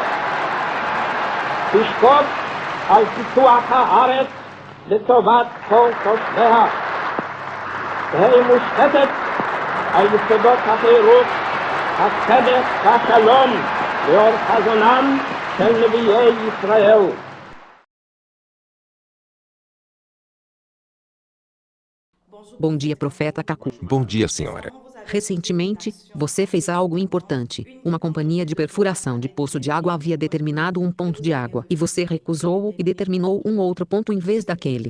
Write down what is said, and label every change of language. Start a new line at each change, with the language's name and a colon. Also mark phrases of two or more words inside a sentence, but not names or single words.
Hebrew: תשקוד על פיתוח הארץ לטובת כל תושביה. תהא מושתתת על יסודות החירות, הצדק והשלום לאור חזונם של נביאי ישראל.
Portuguese: Bom dia, profeta Cacul. Bom dia, senhora. Recentemente, você fez algo importante. Uma companhia de perfuração de poço de água havia determinado um ponto de água e você recusou-o e determinou um outro ponto em vez daquele.